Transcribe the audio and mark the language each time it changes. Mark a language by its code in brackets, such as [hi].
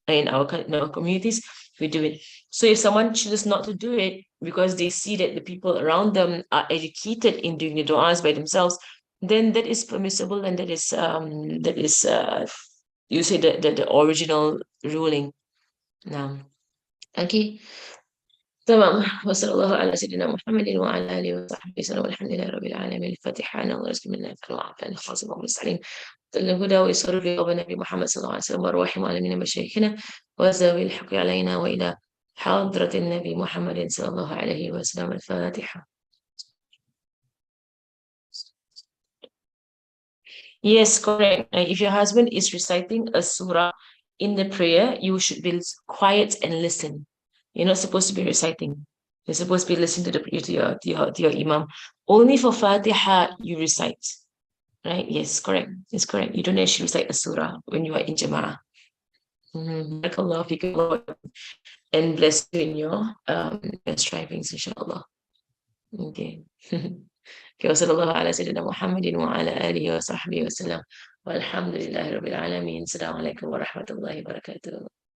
[en] In our communities, we do it. So if someone chooses not to do it because they see that the people around them are educated in doing the duas by themselves, then that is permissible, and that is you say the original ruling. Now, okay. [ar] تمام. وصلى الله على سيدنا محمد وعلى آله وصحبه وسلم والحمد لله رب العالمين. الفاتحة. أنا الله يسلم منا وعافانا خاصة والمستعين الهدى ويسر لي أبا نبي محمد صلى الله عليه وسلم وأرواح معلمين مشايخنا وزاوي الحق علينا وإلى حضرة النبي محمد صلى الله عليه وسلم. الفاتحة. [en] Yes, correct. If your husband is reciting a surah in the prayer, you should be quiet and listen. You're not supposed to be reciting. You're supposed to be listening to your imam. Only for Fatiha you recite. Right? Yes, correct. It's correct. You don't actually recite a surah when you are in Jama'ah. [ar] Barakallahu feekum, [en] and bless you in your strivings, inshallah. Okay. [ar] وصلى الله على سيدنا محمد وعلى آله وصحبه وسلم والحمد لله رب العالمين. السلام عليكم ورحمة الله وبركاته.